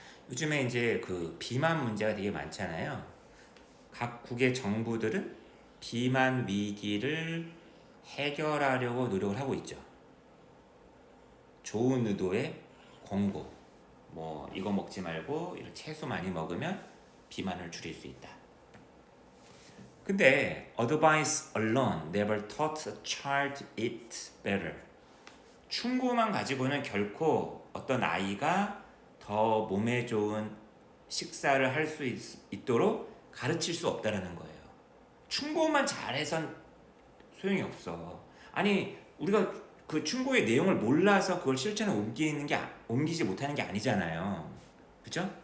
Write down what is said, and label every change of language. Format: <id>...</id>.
<ko>요즘에 이제 그 비만 문제가 되게 많잖아요. 각국의 정부들은 비만 위기를 해결하려고 노력을 하고 있죠. 좋은 의도의 권고, 뭐 이거 먹지 말고 이런 채소 많이 먹으면 비만을 줄일 수 있다. 근데</ko> <en>advice alone never taught a child it better.</en> <ko>충고만 가지고는 결코 어떤 아이가 더 몸에 좋은 식사를 할 수 있도록 가르칠 수 없다라는 거예요. 충고만 잘해선 소용이 없어. 아니 우리가 그 충고의 내용을 몰라서 그걸 실천에 옮기지 못하는 게 아니잖아요. 그죠?</ko>